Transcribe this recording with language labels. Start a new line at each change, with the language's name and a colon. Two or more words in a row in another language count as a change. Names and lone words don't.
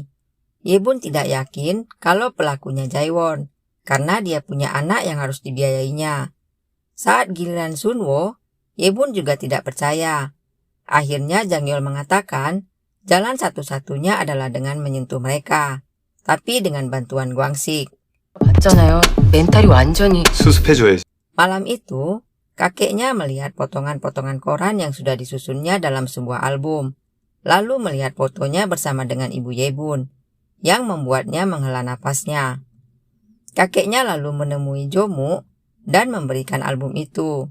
Indonesian: Yebun tidak yakin kalau pelakunya Jaewon, karena dia punya anak yang harus dibiayainya. Saat giliran Sunwo, Yebun juga tidak percaya. Akhirnya Jangyol mengatakan, jalan satu-satunya adalah dengan menyentuh mereka, tapi dengan bantuan Guangsik.
Korean: 맞잖아요. 멘탈이 완전히. 수습해줘야지.
Indonesian: Malam itu, kakeknya melihat potongan-potongan koran yang sudah disusunnya dalam sebuah album, lalu melihat fotonya bersama dengan ibu Yebun, yang membuatnya menghela napasnya. Kakeknya lalu menemui Jomuk dan memberikan album itu.